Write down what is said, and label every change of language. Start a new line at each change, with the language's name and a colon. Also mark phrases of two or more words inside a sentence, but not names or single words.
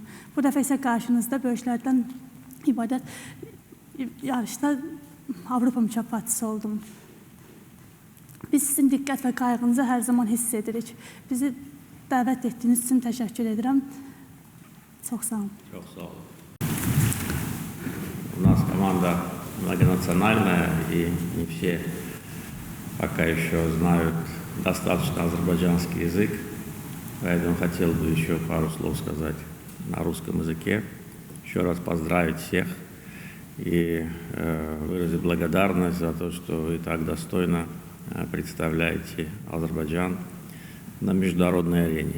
Azerbaijani: Bu dəfə isə qarşınızda böyüklərdən ibarət yarışda Avropa mükafatçısı oldum. Biz sizin diqqət və qayğınızı hər zaman hiss edirik. Bizi dəvət etdiyiniz üçün təşəkkür edirəm. Çox sağ olun. Çox sağ olun.
Russian: У нас команда многонациональная, и не все пока еще знают достаточно азербайджанский язык. Поэтому хотел бы еще пару слов сказать на русском языке. Еще раз поздравить всех и выразить благодарность за то, что вы так достойно представляете Азербайджан на международной арене.